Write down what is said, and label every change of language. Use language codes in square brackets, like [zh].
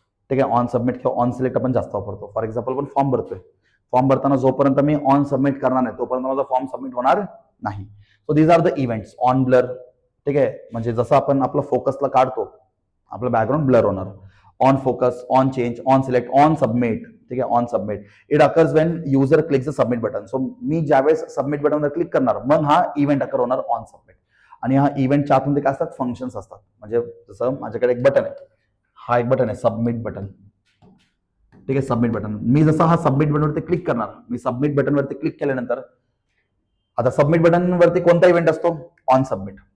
[mr] ठीक आहे, on submit किंवा ऑन सिलेक्ट आपण जास्त वापरतो. फॉर एक्झाम्पल आपण फॉर्म भरतोय, फॉर्म भरताना जोपर्यंत मी ऑन सबमिट करणार नाही तोपर्यंत माझा फॉर्म सबमिट होणार नाही. [en] So these are the events. [mr] On blur, ठीक आहे, म्हणजे जसं आपण आपलं फोकसला काढतो आपलं बॅकग्राऊंड ब्लर होणार. On focus, on change, on select, on submit. ठीक आहे, on submit. [en] It occurs when user clicks the submit button. [mr] So मी ज्यावेळेस सबमिट बटनवर क्लिक करणार मग हा इव्हेंट अकर होणार, ऑन सबमिट. आणि हा इव्हेंटच्या आतून ते काय असतात, फंक्शन्स असतात. म्हणजे जसं माझ्याकडे एक बटन आहे, हा एक बटन आहे सबमिट बटन. ठीक आहे, सबमिट बटन. मी जसं हा सबमिट बटनवरती क्लिक करणार, मी सबमिट बटनवरती क्लिक केल्यानंतर आता सबमिट बटनवरती कोणता इव्हेंट असतो? On submit.